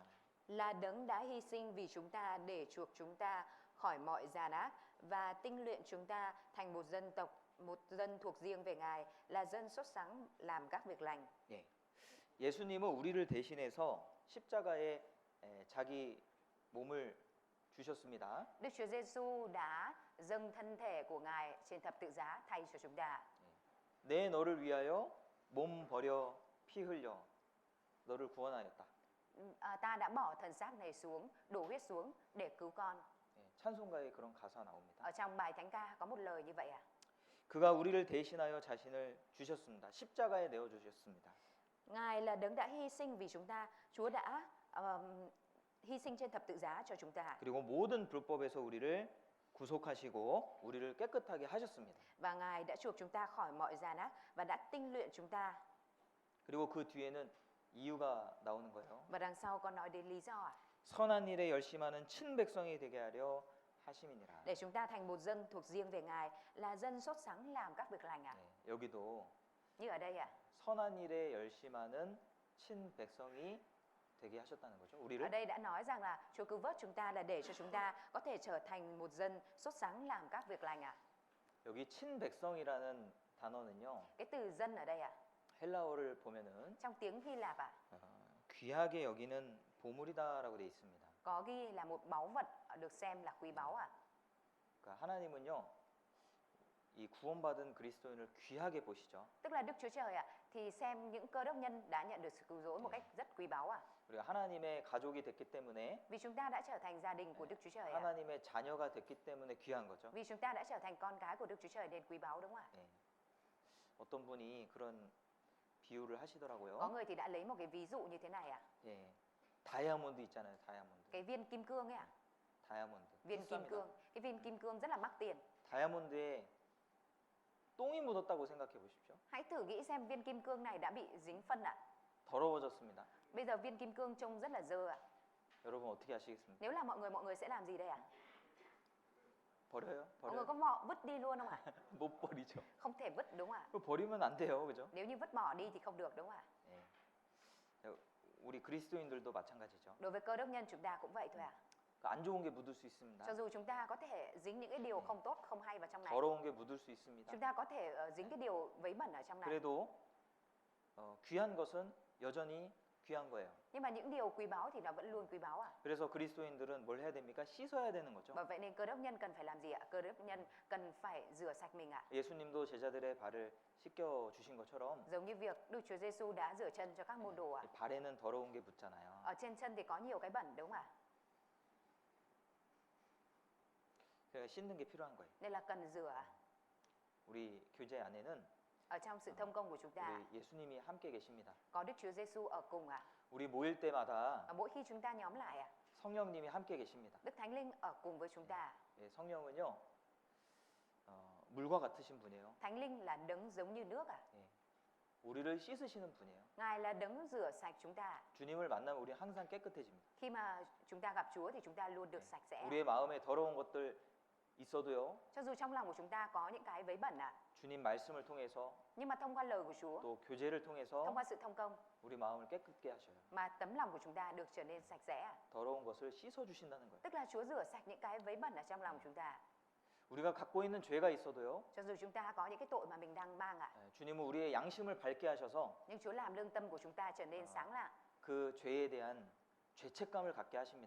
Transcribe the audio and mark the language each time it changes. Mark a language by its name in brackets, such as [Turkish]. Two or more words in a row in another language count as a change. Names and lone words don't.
[Vietnamese] Là đấng đã hy sinh vì chúng ta để chuộc chúng ta khỏi mọi gian ác và tinh luyện chúng ta thành một dân tộc, một dân thuộc riêng về Ngài, là dân xuất sáng làm các việc lành. [Korean] 예. 예수님은 우리를 대신해서 십자가에 자기 몸을 주셨습니다. [Vietnamese] Đức Chúa Giêsu đã dâng thân thể của Ngài trên thập tự giá thay cho chúng ta. [Korean] 내 너를 위하여 몸 버려 피 흘려 너를 구원하였다. [Vietnamese] Ta đã bỏ thân xác này xuống, đổ huyết xuống để cứu con. [Korean] 예, 찬송가에 그런 가사 나옵니다. [Vietnamese] Ở trong bài thánh ca có một lời như vậy ạ. [Korean] 그가 우리를 대신하여 자신을 주셨습니다. 십자가에 내어 주셨습니다. [Vietnamese] Ngài là đấng đã hy sinh vì chúng ta. Chúa đã hy sinh trên thập tự giá cho chúng ta. [Korean] 그리고 모든 불법에서 우리를 구속하시고 우리를 깨끗하게 하셨습니다. [Vietnamese] Và Ngài đã chuộc chúng ta khỏi mọi gian ác và đã tinh luyện chúng ta. [Korean] 그리고 그 뒤에는 이유가 나오는 거예요. [Vietnamese] Và đằng sau có nói đến lý do ạ. [Korean] 선한 일에 열심하는 친백성이 되게 하려 하심이니라. [Vietnamese] Để chúng ta thành một dân thuộc riêng về Ngài, là dân sốt sắng làm các việc lành ạ. [Korean] 네, 여기도 [Vietnamese] Như ở đây ạ. [Korean] 선한 일에 열심하는 친 백성이 되게 하셨다는 거죠. [Vietnamese] Ở [Korean] 우리를. [Vietnamese] đây đã nói rằng là Chúa cứu vớt chúng ta là để cho chúng ta có thể trở thành một dân sốt sắng làm các việc lành ạ. [Korean] 여기 친 백성이라는 단어는요. [Vietnamese] Cái từ dân ở đây ạ, [Korean] 헬라어를 보면은 [Vietnamese] trong tiếng Hy Lạp ạ, [Korean] 귀하게 여기는 보물이다라고 돼 있습니다. [Vietnamese] có ghi là một báu vật được xem là quý báu ạ. [Korean] 그러니까 하나님은요. 이 구원받은 그리스도인을 귀하게 보시죠. [Vietnamese] Tức là Đức Chúa Trời ạ, thì xem những cơ đốc nhân đã nhận được sự cứu rỗi một cách rất quý báu ạ. [Korean] 우리가 하나님의 가족이 됐기 때문에 [Vietnamese] Vì chúng ta đã trở thành gia đình của Đức Chúa Trời ạ. [Korean] 하나님의 자녀가 됐기 때문에 귀한 거죠. [Vietnamese] Vì chúng ta đã trở thành con cái của Đức Chúa Trời nên quý báu đúng không ạ? [Korean] 예. 어떤 분이 그런 비유를 [Vietnamese] Có [Korean] 하시더라고요. [Vietnamese] người thì đã lấy một cái ví dụ như thế này ạ. [Korean] 예. 다이아몬드 있잖아요. 다이아몬드. [Vietnamese] Cái viên kim cương ấy ạ. [Korean] 다이아몬드. [Vietnamese] Viên kim [Korean] 비쌉니다. [Vietnamese] cương. Cái viên kim cương rất là mắc tiền. [Korean] 다이아몬드에 똥이 묻었다고 생각해 보십시오. [Vietnamese] Hãy thử nghĩ xem viên kim cương này đã bị dính phân ạ. [Korean] 더러워졌습니다. [Vietnamese] Bây giờ viên kim cương trông rất là dơ ạ. [Korean] 여러분 어떻게 하시겠습니까? [Vietnamese] Nếu là mọi người sẽ làm gì đây ạ? [Korean] 버려요? [Vietnamese] Mọi người [Korean] 버려요? [Vietnamese] có vứt đi luôn không ạ? [Korean] 못 버리죠. [Vietnamese] Không thể vứt đúng không ạ? [Korean] 그거 버리면 안 돼요. 그죠? [Vietnamese] Nếu như vứt bỏ đi thì không được đúng không ạ? [Korean] 예. 우리 그리스도인들도 마찬가지죠. [Vietnamese] Đối với cơ đốc nhân chúng ta cũng vậy thôi ạ. [Korean] 안 좋은 게 묻을 수 있습니다. [Vietnamese] Cho dù chúng ta có thể dính những cái điều không tốt, không hay vào trong này, [Korean] 더러운 게 묻을 수 있습니다. [Vietnamese] chúng ta có thể dính cái điều vấy bẩn ở trong này. [Korean] 그래도 귀한 것은 여전히 귀한 거예요. [Vietnamese] Nhưng mà những điều quý báu thì nó vẫn luôn quý báu ạ. [Korean] 그래서 그리스도인들은 뭘 해야 됩니까? 씻어야 되는 거죠. [Vietnamese] Bởi vậy nên cơ đốc nhân cần phải làm gì ạ? Cơ đốc nhân cần phải rửa sạch mình ạ. [Korean] 예수님도 제자들의 발을 씻겨 주신 것처럼 [Vietnamese] Giống như việc Đức Chúa Giêsu đã rửa chân cho các môn đồ ạ. [Korean] 발에는 더러운 게 묻잖아요. [Vietnamese] Ở trên chân thì có nhiều cái bẩn đúng không ạ? [Korean] 그러니까 씻는 게 필요한 거예요. [Vietnamese] Nên là cần rửa ạ. [Korean] 우리 교제 안에는 [Vietnamese] Ở trong sự thông công của chúng ta [Korean] 우리 예수님이 함께 계십니다. [Vietnamese] có Đức Chúa Giêsu ở cùng ạ. [Korean] 우리 모일 때마다 [Vietnamese] Và mỗi khi chúng ta nhóm lại ạ, [Korean] 성령님이 함께 계십니다. [Vietnamese] Đức Thánh Linh ở cùng với chúng ta. [Korean] 예, 성령은요 물과 같으신 분이에요. [Vietnamese] Thánh Linh là đấng giống như nước ạ. [Korean] 예, 우리를 씻으시는 분이에요. [Vietnamese] Ngài là đấng rửa sạch chúng ta. [Korean] 주님을 만나면 우리 항상 깨끗해집니다. [Vietnamese] Khi mà chúng ta gặp Chúa thì chúng ta luôn được sạch sẽ. [Korean] 우리의 마음에 더러운 것들 있어도요. [Vietnamese] Cho dù trong lòng của chúng ta có những cái vấy bẩn ạ, [Korean] 주님 말씀을 통해서 [Vietnamese] nhưng mà thông qua lời của Chúa, [Korean] 또 교제를 [Vietnamese] thông [Korean] 통해서 [Vietnamese] qua sự thông công [Korean] 우리 마음을 깨끗게 하셔요. [Vietnamese] mà tấm lòng của chúng ta được trở nên sạch sẽ ạ. [Korean] 더러운 것을 씻어 주신다는 거예요. [Vietnamese] Tức là Chúa rửa sạch những cái vấy bẩn ở trong lòng chúng ta. [Korean] 우리가 갖고 있는 죄가 있어도요. [Vietnamese] Cho dù chúng ta có những cái tội mà mình đang mang ạ, [Korean] 예, 주님은 우리의 양심을 밝게 하셔서 [Vietnamese] nhưng Chúa làm lương tâm của chúng ta trở nên sáng lạng, [Korean] 그 죄에 대한 죄책감을 갖게 하십니다.